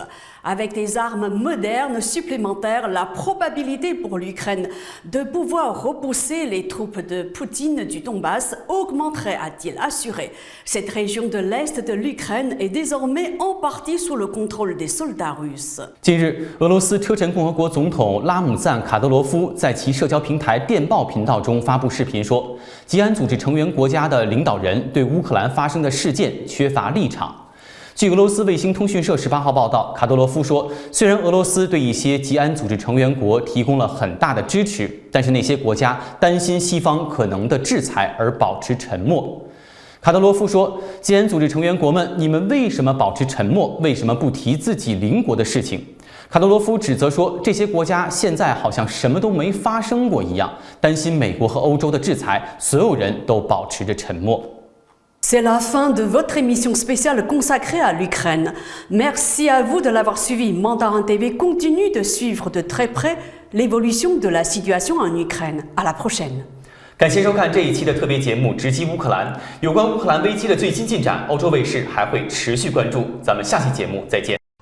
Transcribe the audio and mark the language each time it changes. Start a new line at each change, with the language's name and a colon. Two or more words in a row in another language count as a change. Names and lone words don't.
French: Avec des armes modernes supplémentaires, la probabilité pour l'Ukraine de pouvoir repousser les troupes de Poutine du Donbass augmenterait, a-t-il assuré. Cette région de l'Est de l'Ukraine est désormais en partie sous le contrôle des soldats russes.
Chinese: 近日，俄罗斯车臣共和国总统拉姆赞·卡德罗夫在其社交平台电报频道中发布视频说，吉安组织成员国家的领导人对乌克兰发生的事件缺乏立场。据俄罗斯卫星通讯社18号报道，卡德罗夫说，虽然俄罗斯对一些吉安组织成员国提供了很大的支持，但是那些国家担心西方可能的制裁而保持沉默。卡德罗夫说，吉安组织成员国们，你们为什么保持沉默？为什么不提自己邻国的事情？卡德罗夫指责说，这些国家现在好像什么都没发生过一样，担心美国和欧洲的制裁，所有人都保持着沉默。
French: C'est la fin de votre émission spéciale consacrée à l'Ukraine. Merci à vous de l'avoir suivi. Mandarin TV continue de suivre de très près l'évolution de la situation en Ukraine. À la prochaine.
Chinese: 感谢收看这一期的特别节目《直击乌克兰》。有关乌克兰危机的最新进展，欧洲卫视还会持续关注。咱们下期节目再见。